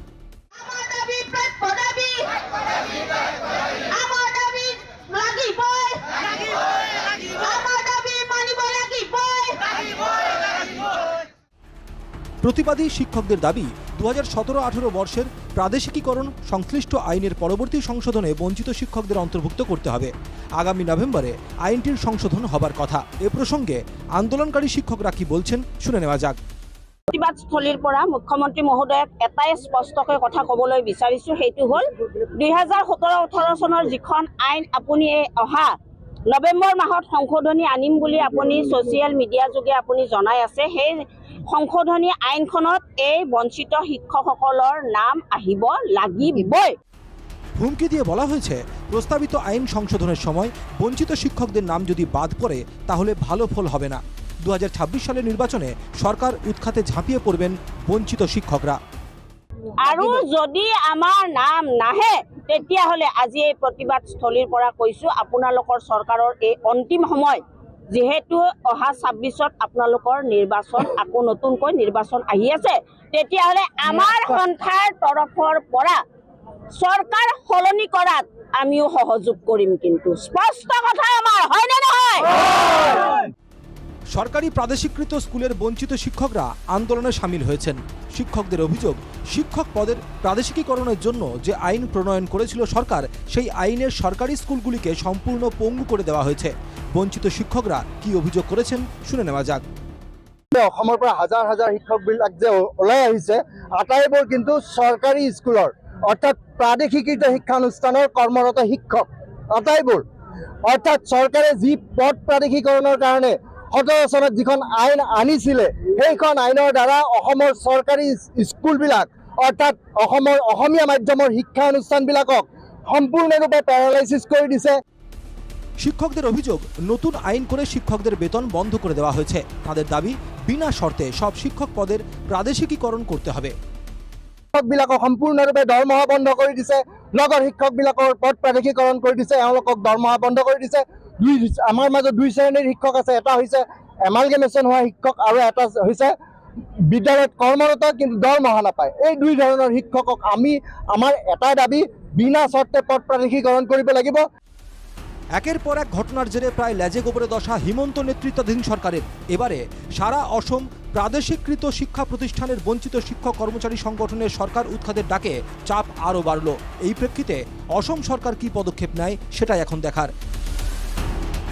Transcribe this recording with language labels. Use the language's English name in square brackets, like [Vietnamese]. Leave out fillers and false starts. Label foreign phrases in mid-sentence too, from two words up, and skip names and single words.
[Bangla] প্রতিবাদী শিক্ষকদের দাবি 2017-18 বর্ষের প্রাদেশিকীকরণ সংশ্লিষ্ট আইনের পরবর্তী সংশোধনে বঞ্চিত শিক্ষকদের অন্তর্ভুক্ত করতে হবে। আগামী নভেম্বরে আইনটির সংশোধন হবার কথা। এ প্রসঙ্গে আন্দোলনকারী শিক্ষকরা কি বলছেন শুনে নেওয়া যাক। [Assamese] প্ৰতিবাদস্থলীৰ পৰা মুখ্যমন্ত্ৰী মহোদয়ক এটাই স্পষ্টকৈ কথা ক'বলৈ বিচাৰিছোঁ, সেইটো হ'ল 2017-18 চনৰ যিখন আইন আপুনি অহা নৱেম্বৰ মাহত সংশোধনী আনিম বুলি আপুনি [English] social media [Assamese] যোগে আপুনি জনাই আছে, সেই সংশোধনী আইনখনত এই বঞ্চিত শিক্ষকসকলৰ নাম আহিব লাগিবই। [Bangla] হুমকি দিয়ে বলা হয়েছে, প্রস্তাবিত আইন সংশোধনের সময় বঞ্চিত শিক্ষকদের নাম যদি বাদ পড়ে তাহলে ভালো ফল হবে না। 2026 সালের নির্বাচনে সরকার উৎখাতে ঝাঁপিয়ে পড়বেন বঞ্চিত শিক্ষকরা। [Assamese] আৰু যদি আমাৰ নাম নাহে তেতিয়াহ'লে আজি এই প্ৰতিবাদস্থলীৰ পৰা কৈছোঁ, আপোনালোকৰ চৰকাৰৰ এই অন্তিম সময়, যিহেতু অহা 26ত আপোনালোকৰ নিৰ্বাচন, আকৌ নতুনকৈ নিৰ্বাচন আহি আছে, তেতিয়াহ'লে আমাৰ সন্থাৰ তৰফৰ পৰা চৰকাৰ সলনি কৰাত আমিও সহযোগ কৰিম। কিন্তু স্পষ্ট কথা আমাৰ, হয়নে নহয়? [Bangla] সরকারি প্রাদেশিকৃত স্কুলের বঞ্চিত শিক্ষকরা আন্দোলনে সামিল হয়েছেন। শিক্ষকদের অভিযোগ, শিক্ষক পদের প্রাদেশিকীকরণের জন্য যে আইন প্রণয়ন করেছিল সরকার, সেই আইনের সরকারি স্কুলগুলিকে সম্পূর্ণ পঙ্গু করে দেওয়া হয়েছে। বঞ্চিত শিক্ষকরা কি অভিযোগ করেছেন শুনে নেওয়া যাক। [Assamese] অসমৰ পৰা হাজাৰ হাজাৰ শিক্ষকবিলাক যে ওলাই আহিছে, আটাইবোৰ কিন্তু চৰকাৰী স্কুলৰ অৰ্থাৎ প্ৰাদেশিকৃত শিক্ষানুষ্ঠানৰ কৰ্মৰত শিক্ষক আটাইবোৰ। অৰ্থাৎ চৰকাৰে যি পদ প্ৰাদেশিকৰণৰ কাৰণে 17 চনত যিখন আইন আনিছিলে, সেইখন আইনৰ দ্বাৰা অসমৰ চৰকাৰী স্কুলবিলাক অৰ্থাৎ অসমৰ অসমীয়া মাধ্যমৰ শিক্ষানুষ্ঠানবিলাকক সম্পূৰ্ণৰূপে প্যারালাইসিস করে দিছে। [Bangla] শিক্ষকদের অভিযোগ, নতুন আইন করে শিক্ষকদের বেতন বন্ধ করে দেওয়া হয়েছে। তাদের দাবি, বিনা শর্তে সব শিক্ষক পদের প্রাদেশিকীকরণ করতে হবে। [Assamese] শিক্ষকবিলাকক সম্পূৰ্ণৰূপে দৰমহা বন্ধ কৰি দিছে, লগৰ শিক্ষকবিলাকৰ পদ প্ৰাদেশিকৰণ কৰি দিছে, এওঁলোকক দৰমহা বন্ধ কৰি দিছে। আমাৰ মাজত দুই শ্ৰেণীৰ শিক্ষক আছে, এটা হৈছে এমালগেমেশ্যন হোৱা শিক্ষক আৰু এটা হৈছে বিদ্যালয়ত কৰ্মৰত কিন্তু দৰমহা নাপায়। এই দুই ধৰণৰ শিক্ষকক আমাৰ এটাই দাবী, বিনা শর্তে পদ প্ৰাদেশিকৰণ কৰিব লাগিব। [Bangla] একের পর এক ঘটনার জেরে প্রায় লেজে গোবরে দশা হিমন্ত নেতৃত্বাধীন সরকারের। এবারে সারা অসম প্রাদেশিকৃত শিক্ষা প্রতিষ্ঠানের বঞ্চিত শিক্ষক কর্মচারী সংগঠনের সরকার উৎখাতের ডাকে চাপ আরও বাড়ল। এই প্রেক্ষিতে অসম সরকার কি পদক্ষেপ নেয় সেটাই এখন দেখার।